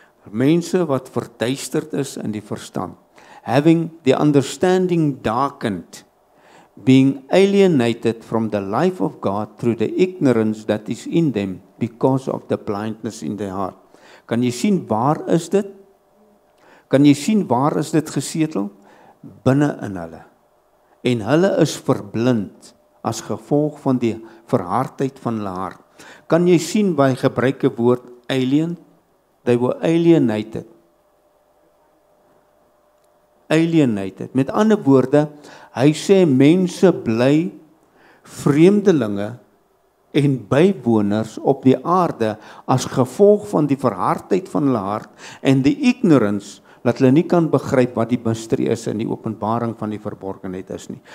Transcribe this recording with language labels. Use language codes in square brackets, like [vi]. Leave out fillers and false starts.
[af] Mense wat verduisterd is in die verstand, [en] having the understanding darkened, being alienated from the life of God through the ignorance that is in them because of the blindness in their heart. [af] Kan jy sien waar is dit? Kan jy sien waar is dit gesetel? Binne in hulle. En hulle is verblind as gevolg van die verhardheid van hulle hart. Kan jy sien waar hy gebruik 'n woord [en] alien, they were alienated. Alienated. [af] Met ander woorde, hy sê mense bly vreemdelinge en bywoners op die aarde as gevolg van die verhardheid van hulle hart en die ignorance, dat hulle nie kan begryp wat die mysterie is en die openbaring van die verborgenheid is nie.